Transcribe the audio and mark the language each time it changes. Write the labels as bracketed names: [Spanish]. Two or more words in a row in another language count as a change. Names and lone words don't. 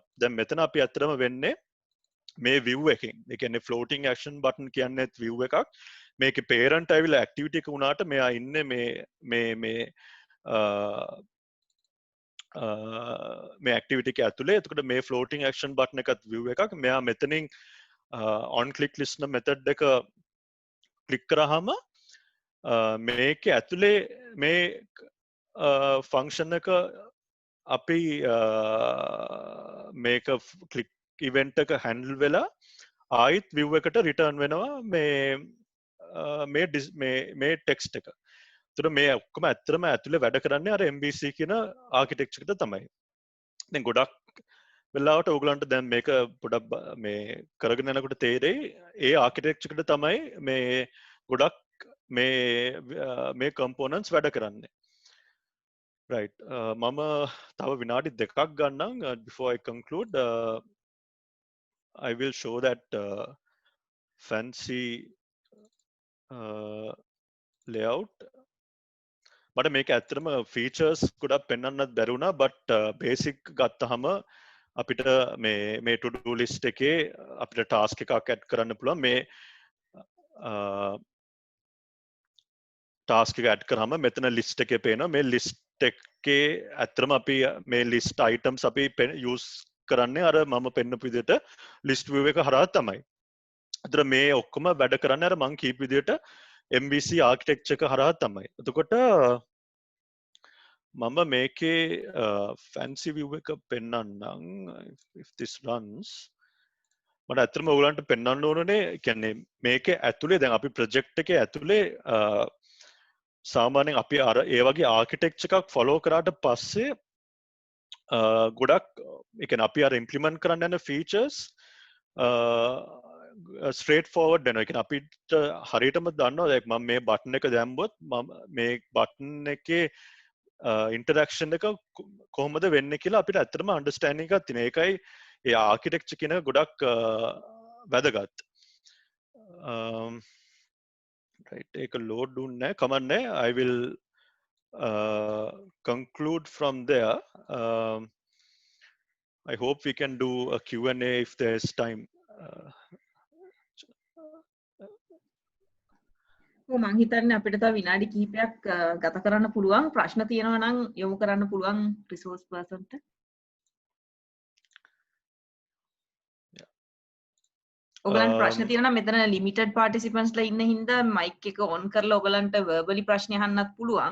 [Sinhala] දැන් මෙතන අපි ඇත්තටම වෙන්නේ මේ view එකෙන්. ඒ කියන්නේ [English] floating action button [Sinhala] කියන්නේ view එකක්. මේකේ parent ඇවිල්ලා activity එක උනාට මෙයා ඉන්නේ මේ activity එක ඇතුලේ. එතකොට මේ [English] floating action button [Sinhala] එකත් view එකක්. මෙයා මෙතනින් [English] on click listener method [Sinhala] එක click කරාම මේකේ ඇතුලේ මේ function එක අපි මේක [English] click event [Sinhala] එක handle වෙලා ආයිත් view එකට return වෙනවා මේ text එක. එතකොට මේ ඔක්කොම ඇත්තටම ඇතුලේ වැඩ කරන්නේ අර MVC කියන architecture එකට තමයි. දැන් ගොඩක් වෙලාවට ඕගලන්ට දැන් මේක පොඩක් මේ කරගෙන යනකොට තේරෙයි ඒ ආකිටෙක්චර් එකට තමයි මේ ගොඩක් මේ components වැඩ කරන්නේ. [English] right [Sinhala] මම තව විනාඩි දෙකක් ගන්නම් [English] before I conclude I will show that fancy layout. [Sinhala] මට මේක ඇත්තටම features ගොඩක් පෙන්වන්නත් බැරි වුණා [English] but basic [Sinhala] ගත්තාම අපිට මේ [English] to do list [Sinhala] එකේ අපිට task එකක් add කරන්න පුළුවන් මේ task එක add කරාම මෙතන list එකේ පේනවා මේ list එකේ ඇත්තටම අපි මේ [English] list items [Sinhala] අපි use කරන්නේ අර මම පෙන්නපු විදිහට [English] list view [Sinhala] එක හරහා තමයි. අතන මේ ඔක්කොම වැඩ කරන්නේ අර මම කීප විදිහට [English] MVC architecture [Sinhala] එක හරහා තමයි. එතකොට මම මේකේ [English] fancy view [Sinhala] එක පෙන්නන්නම් [English] if this runs [Sinhala] මට ඇත්තටම ඔයගලන්ට පෙන්වන්න ඕනනේ කියන්නේ මේකේ ඇතුලේ දැන් අපි project එකේ ඇතුලේ සාමාන්‍යයෙන් අපි අර ඒ වගේ ආකිටෙක්චර් එකක් ෆලෝ කරාට පස්සේ ගොඩක් ඒ කියන්නේ අපි අර ඉම්ප්ලිමන්ට් කරන්න යන [English] features straight forward [Sinhala] වෙනවා. ඒ කියන්නේ අපිට හරියටම දන්නවා දැන් මම මේ බටන් එක දැම්මොත් මම මේ බටන් එකේ ඉන්ටරැක්ෂන් එක කොහොමද වෙන්නේ කියලා අපිට ඇත්තටම අන්ඩර්ස්ටෑන්ඩින් එකක් තියෙනවා. ඒකයි ඒ ආකිටෙක්චර් කියන ගොඩක් වැදගත්. [English] right [Sinhala] ඒක load දුන්නේ කමන්නේ [English] I will conclude from there. I hope we can do a Q&A if there's time. [Sinhala] මම හිතන්නේ අපිට තව විනාඩි කිහිපයක් ගත කරන්න පුළුවන්. ප්‍රශ්න තියෙනවා නම් යොමු කරන්න පුළුවන් [English] resource person [Sinhala] ට. ඔයගලන්ට ප්‍රශ්න තියෙනවා නම් මෙතන [English] limited participants [Sinhala] ලා ඉන්න හින්දා mic එක on කරලා ඔයගලන්ට verbally ප්‍රශ්න අහන්නත් පුළුවන්.